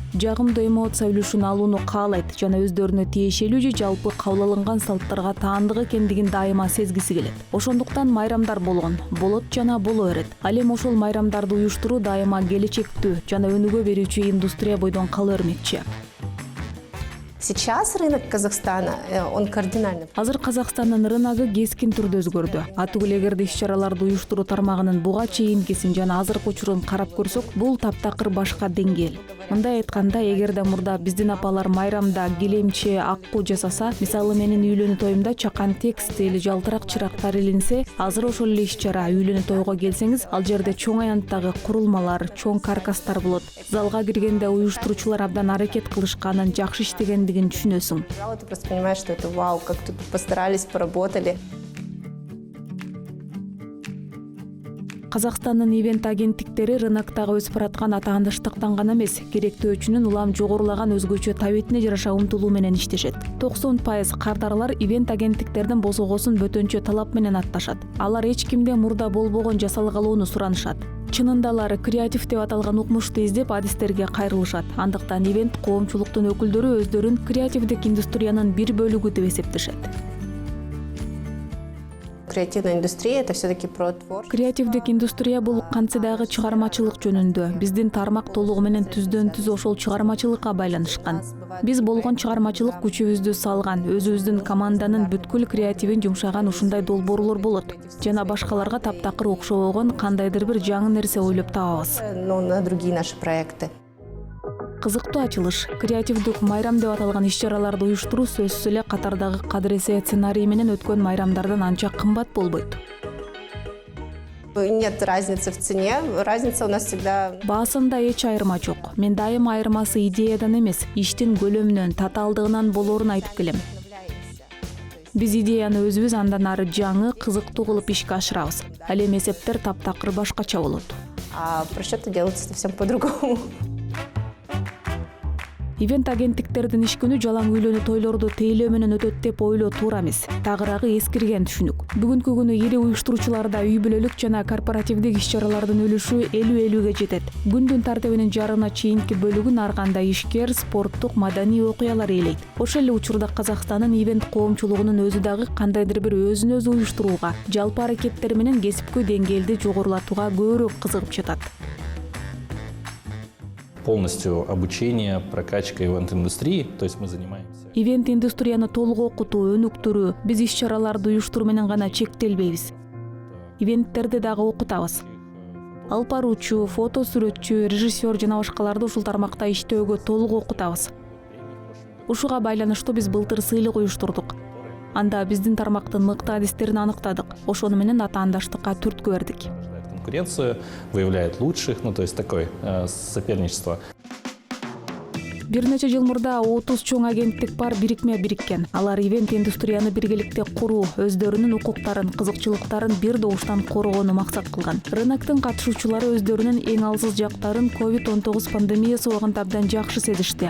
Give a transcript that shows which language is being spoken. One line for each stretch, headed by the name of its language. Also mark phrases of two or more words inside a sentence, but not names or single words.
Kyrgyz: Жагымдуу эмоция үлүшүн алууну каалайт жана өздөрүнө тиешелүү же жалпы кабыл алынган салттарга таандык экендигин дайыма сезгиси келет. Ошондуктан майрамдар болот жана боло берет. Ал эми ошол майрамдарды уюштуруу дайыма келечектүү жана өнүгө берүүчү индустрия бойдон кала бермекчи.
Russian: Сейчас рынок Казахстана, он кардинально.
Kyrgyz: Азыр Казакстандын рыногу кескин түрдө өзгөрдү. Атүгүл эгерде иш-чараларды уюштуруу тармагынын буга чейинкисин жана азыркы учурун карап көрсөк, бул таптакыр башка деңгээл. Мындай айтканда, эгерде мурда биздин апалар майрамда килемче, аккуу жасаса, мисалы менин үйлөнүү тоюмда чакан текстиль, жалтырак чырактар илинсе, азыр ошол эле иш-чара үйлөнүү тойго келсеңиз, ал жерде чоң аянттагы курулмалар, чоң каркастар болот. Залга киргенде уюштуруучулар абдан аракет кылышканын, жакшы иштегендигин түшүнөсүң.
Russian: Ты просто понимаешь, что это вау, как тут постарались, поработали.
Kyrgyz: Казакстандын ивент агенттиктери рыноктогу өсүп бараткан атаандыштыктан гана эмес, керектөөчүнүн улам жогорулаган өзгөчө табитине жараша умтулуу менен иштешет. 90% кардарлар ивент агенттиктердин босогосун бөтөнчө талап менен атташат. Алар эч кимде мурда болбогон жасалгалууну суранышат. Чынында алар креатив деп аталган укмушту издеп адистерге кайрылышат. Андыктан ивент коомчулуктун өкүлдөрү өздөрүн креативдик индустриянын бир бөлүгү деп эсептешет.
Russian: Креативная индустрия — это все-таки про творчество.
Kyrgyz: Креативдик индустрия бул кантсе дагы чыгармачылык жөнүндө. Биздин тармак толугу менен түздөн түз ошол чыгармачылыкка байланышкан. Биз болгон чыгармачылык күчүбүздү салган, өзүбүздүн команданын бүткүл креативин жумшаган ушундай долбоорлор болот. Жана башкаларга таптакыр окшобогон кандайдыр бир жаңы нерсе ойлоп табабыз.
Russian: Но на другие наши проекты.
Kyrgyz: Кызыктуу ачылыш, креативдик майрам деп аталган иш-чараларды уюштуруу сөзсүз эле катардагы кадыресе сценарий менен өткөн майрамдардан анча кымбат болбойт.
Russian: Нет разницы в цене, разница у нас всегда.
Kyrgyz: Баасында эч айырма жок. Мен дайыма айырмасы идеядан эмес, иштин көлөмүнөн, татаалдыгынан болоорун айтып келем. Биз идеяны өзүбүз андан ары жаңы, кызыктуу кылып ишке ашырабыз. Ал эми эсептер таптакыр башкача болот.
Russian: А расчеты делаются совсем по-другому.
Kyrgyz: Ивент агенттиктердин иш күнү жалаң үйлөнүү тойлорду тейлөө менен өтөт деп ойлоо туура эмес. Тагыраагы эскирген түшүнүк. Бүгүнкү күнү ири уюштуруучуларда үй бүлөлүк жана корпоративдик иш-чаралардын үлүшү 50-50-ге жетет. Күндүн тартибинин жарымына чейинки бөлүгүн ар кандай ишкер, спорттук, маданий окуялар ээлейт. Ошол эле учурда Казакстандын ивент коомчулугунун өзү дагы кандайдыр бир өзүн өзү уюштурууга, жалпы аракеттери менен кесипкөй деңгээлди жогорулатууга көбүрөөк кызыгып жатат.
Russian: Полностью обучение, прокачка ивент-индустрии, то есть мы занимаемся.
Kyrgyz: Ивент индустрияны толук окутуу, өнүктүрүү, биз иш-чараларды уюштуруу менен гана чектелбейбиз. Ивенттерди дагы окутабыз. Алып баруучу, фото сүрөтчү, режиссер жана башкаларды ушул тармакта иштөөгө толук окутабыз. Ушуга байланыштуу биз былтыр сыйлык уюштурдук. Анда биздин тармактын мыкты адистерин аныктадык. Ошону менен атаандаштыкка түрткү бердик.
Russian: Конкуренцию, выявляет лучших, то есть такое соперничество.
Kyrgyz: Бир нече жыл мурда 30 чоң агенттик бар бирикме бириккен. Алар ивент индустрияны биргеликте куруу, өздөрүнүн укуктарын, кызыкчылыктарын бир добуштан коргоону максат кылган. Рыноктун катышуучулары өздөрүнүн эң алсыз жактарын COVID-19 пандемиясы убагында абдан жакшы сезишти.